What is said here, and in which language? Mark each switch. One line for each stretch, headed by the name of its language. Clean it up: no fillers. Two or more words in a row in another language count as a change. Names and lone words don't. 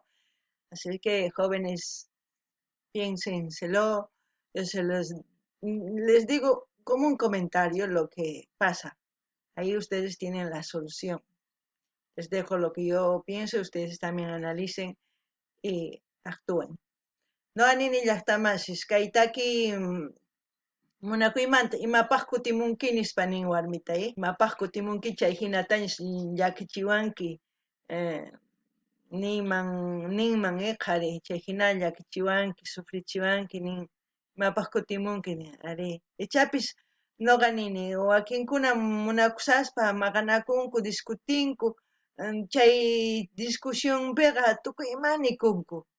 Spanish: Así que jóvenes, piénsenselo. Yo les digo como un comentario lo que pasa. Ahí ustedes tienen la solución. Les dejo lo que yo pienso, ustedes también analicen y actúen.
Quechua: No anini llaqtamasis, kaytaki munakuymanta imapaq kutimunki nispa nin warmita, imapaq kutimunki chay hinatañas llakichiwanki ninman qhari chay hina llakichiwanki sufrichiwanki nin imapaq kutimunki nin ari ichapis noqa nini wakinkuna munakusaspa maqanakunku discutinku chay discusionpiqa tukuy imanikunku